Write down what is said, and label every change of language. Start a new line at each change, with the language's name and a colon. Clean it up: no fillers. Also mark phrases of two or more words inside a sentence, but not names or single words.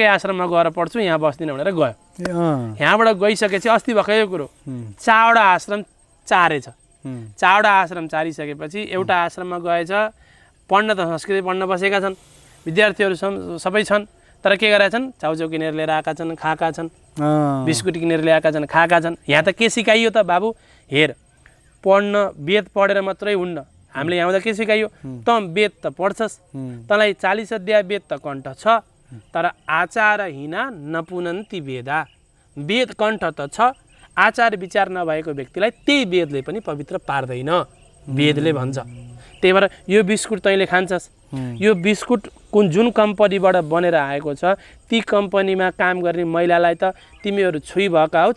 Nepali: आश्रममा गएर पढ्छु यहाँ बस्दिनँ भनेर गयो यहाँबाट गइसकेपछि अस्ति भएकै कुरो 4वटा आश्रम चारेछ 4वटा आश्रम चारिसकेपछि एउटा आश्रममा गएछ पढ्न त संस्कृत पढ्न बसेका छन् विद्यार्थीहरू सबै छन् तर के गरेका छन् चाउचाउ किनेर लिएर आएका छन् खाएका छन् बिस्कुट किनेर ल्याएका छन् खाएका छन् यहाँ त के सिकाइयो त बाबु हेर पढ्न वेद पढेर मात्रै हुन्न हामीले यहाँ के सिकाइयो त वेद त पढ्छस् तँलाई 40 अध्याय वेद त कण्ठ छ तर
Sanskrit: आचार हिना नपुनन्ति वेदा
Nepali: वेद कण्ठ त छ आचार विचार नभएको व्यक्तिलाई त्यही वेदले पनि पवित्र पार्दैन वेदले भन्छ त्यही भएर यो बिस्कुट तैँले खान्छस् यो बिस्कुट जुन कम्पनीबाट बनेर आएको छ ती कम्पनीमा काम गर्ने महिलालाई त तिमीहरू छुई भएका हो